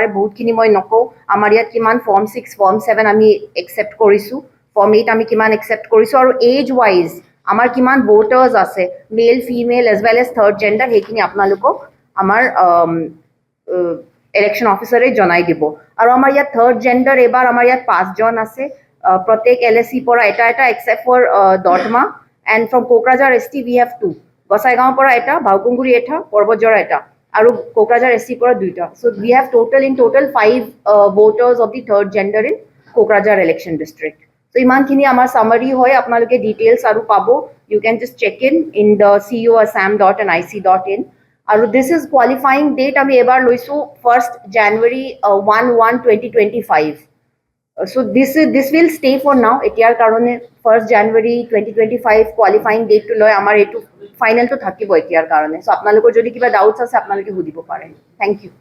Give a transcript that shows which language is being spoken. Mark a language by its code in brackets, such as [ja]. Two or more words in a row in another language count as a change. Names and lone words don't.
[as] বহুতখিনি মই নকওঁ, আমাৰ ইয়াত কিমান Form 6, Form 7 আমি একচেপ্ট কৰিছোঁ, Form 8 আমি কিমান একচেপ্ট কৰিছোঁ, আৰু [en] age wise [as] আমাৰ কিমান ভোটাৰ্ছ আছে, [en] male female as well as third gender, [as] সেইখিনি আপোনালোকক আমাৰ ইলেকশ্যন অফিচাৰে জনাই দিব। আৰু আমাৰ ইয়াত [en] third gender [as] এইবাৰ আমাৰ ইয়াত 5জন আছে, প্ৰত্যেক LAC পৰা এটা [en] except for Dotma, and from Kokrajhar ST we have 2, [as] গোসাইগাঁৱৰ পৰা এটা, বাউকুংগুৰি এটা, পৰ্বতঝৰা এটা, আৰু কোকৰাঝাৰ ST পৰা 2টা। [en] So we have in total 5 voters of the third gender in কোকৰাঝাৰ election district. [as] So ইমানখিনি আমাৰ চামাৰি হয়, আপোনালোকে ডিটেইলছ আৰু পাব। [en] You can just check in the co.assam.nic.in. [as] আৰু [en] this is qualifying date [as] আমি এবাৰ লৈছোঁ 1st January 1/1/2025. [en] So this will stay for now, [as] এতিয়াৰ কাৰণে 1st January 2025 [en] qualifying date [as] লৈ আমাৰ এইটো ফাইনেলটো থাকিব এতিয়াৰ কাৰণে। So আপোনালোকৰ যদি কিবা ডাউটছ আছে আপোনালোকে সুধিব পাৰে। [en] thank you.